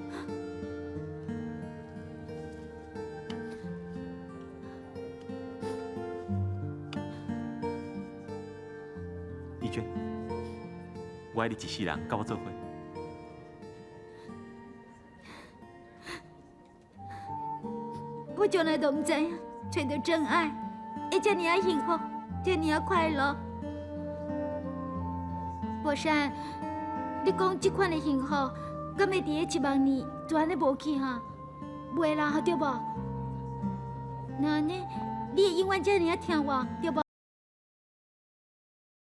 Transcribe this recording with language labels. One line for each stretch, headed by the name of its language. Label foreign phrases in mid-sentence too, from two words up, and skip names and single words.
Min Nan Chinese: 怡娟，我爱你一世人，甲我做伙。我从来都唔知影，找到真爱会这么啊幸福，这么啊快乐。博山，你讲这款的幸福，敢会伫咧10000年就安尼无去哈？袂啦，对无？那呢，你会永远这么啊听我，对无？